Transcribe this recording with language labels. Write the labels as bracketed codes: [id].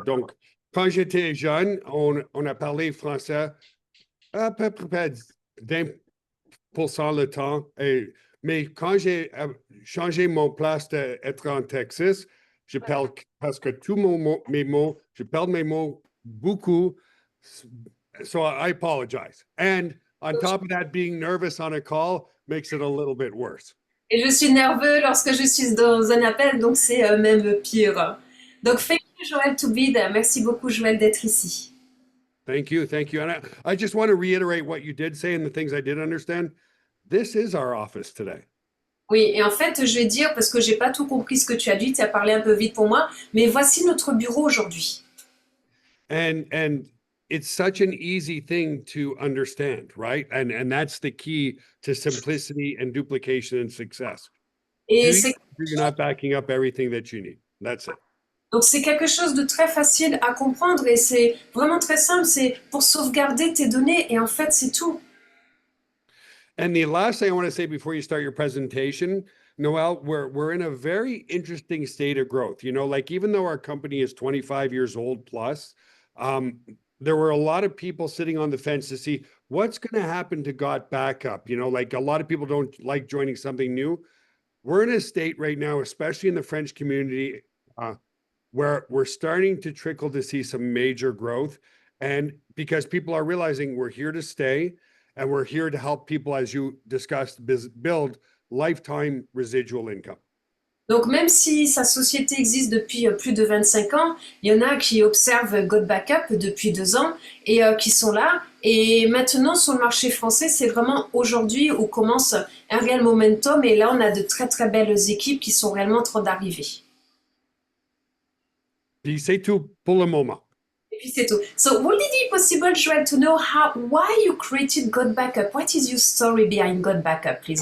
[fr] Donc, quand j'étais jeune, on a parlé français à peu près 20% le temps. Mais quand j'ai changé mon place d'être en Texas, je parle presque tous mes mots. Je parle mes mots beaucoup. [en] So I apologize. And on top of that, being nervous on a call makes it a little bit worse. [fr] Et je suis nerveux lorsque je suis dans un appel, donc c'est même pire. [en] Donc, thank you, Joël, to be there. [fr] Merci beaucoup, Joël, d'être ici. [en] Thank you. And I just want to reiterate what you did say and the things I did understand. This is our office today. [fr] Oui, et en fait, je vais dire, parce que j'ai pas tout compris ce que tu as dit, tu as parlé un peu vite pour moi, mais voici notre bureau aujourd'hui. [en] And it's such an easy thing to understand, right? And that's the key to simplicity and duplication and success. [fr] Et [en] Do you, [fr] c'est [en] you're not backing up everything that you need. That's it. [fr] Donc c'est quelque chose de très facile à comprendre et c'est vraiment très simple, c'est pour sauvegarder tes données et en fait c'est tout. [en] And the last thing I want to say before you start your presentation, Noel, we're in a very interesting state of growth. You know, like even though our company is 25 years old plus, there were a lot of people sitting on the fence to see what's going to happen to Got Backup. You know, like a lot of people don't like joining something new. We're in a state right now, especially in the French community, where we're starting to trickle to see some major growth. And because people are realizing we're here to stay and we're here to help people, as you discussed, build lifetime residual income. [fr] Donc même si sa société existe depuis plus de 25 ans, il y en a qui observent God Backup depuis 2 ans et qui sont là. Et maintenant sur le marché français, c'est vraiment aujourd'hui où commence un réel momentum et là on a de très très belles équipes qui sont réellement en train d'arriver. Puis c'est tout pour le moment. Et puis c'est tout. [en] So would it be possible, Joël, to know why you created God Backup? What is your story behind God Backup, please?